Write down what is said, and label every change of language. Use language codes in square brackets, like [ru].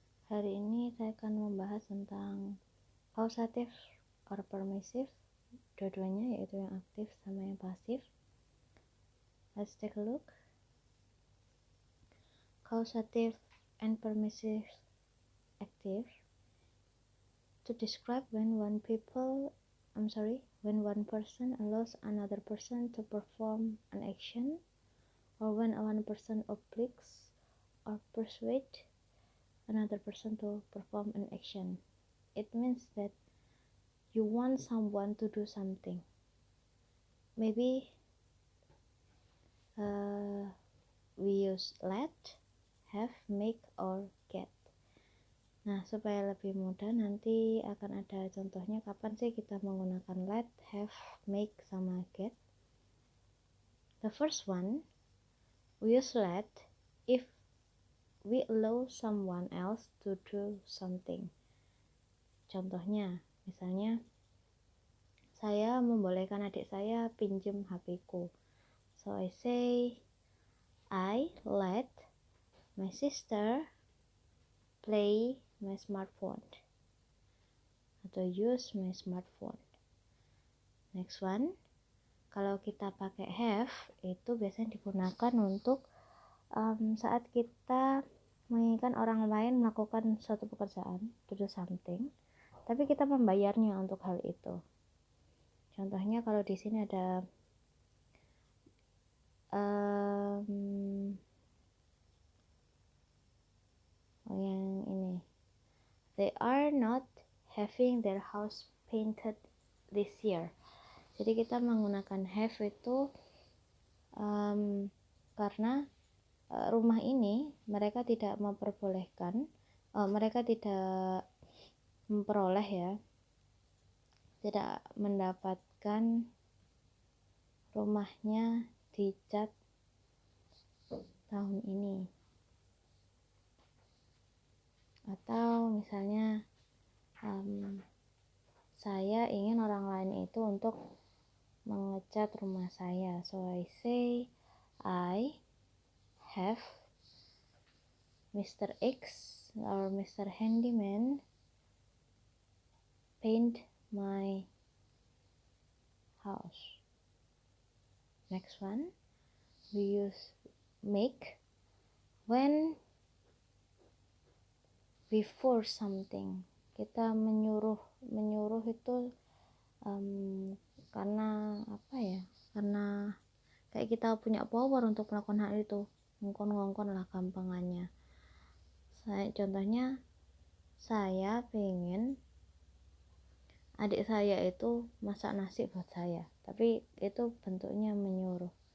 [id] Hari ini saya akan membahas tentang [en] causative or permissive, [id] dua-duanya yaitu yang aktif sama yang pasif. [en] Let's take a look. Causative and permissive active to describe when one person allows another person to perform an action, or when one person obliges or persuades another person to perform an action. It means that you want someone to do something. Maybe we use let, have, make, or get. [id] Nah, supaya lebih mudah nanti akan ada contohnya kapan sih kita menggunakan let, have, make, sama get. [en] The first one, we use let if we allow someone else to do something. [id] Contohnya, misalnya saya membolehkan adik saya pinjam HP-ku. [en] So I say, I let my sister play my smartphone atau use my smartphone. Next one, [id] kalau kita pakai have, itu biasanya digunakan untuk saat kita menginginkan orang lain melakukan suatu pekerjaan, [en] to do something, [id] tapi kita membayarnya untuk hal itu. Contohnya kalau di sini ada yang ini, [en] they are not having their house painted this year. [id] Jadi kita menggunakan have itu karena rumah ini mereka tidak memperbolehkan, mereka tidak memperoleh ya, tidak mendapatkan rumahnya dicat tahun ini. Atau misalnya saya ingin orang lain itu untuk mengecat rumah saya. [en] So I say, I have Mr. X or Mr. Handyman paint my house. Next one, we use make when before something. [id] Kita menyuruh itu karena apa ya? Karena kayak kita punya power untuk melakukan hal itu. [jv] Ngongkon lah gampangannya. [id] Contohnya, saya pengen adik saya itu masak nasi buat saya, tapi itu bentuknya menyuruh.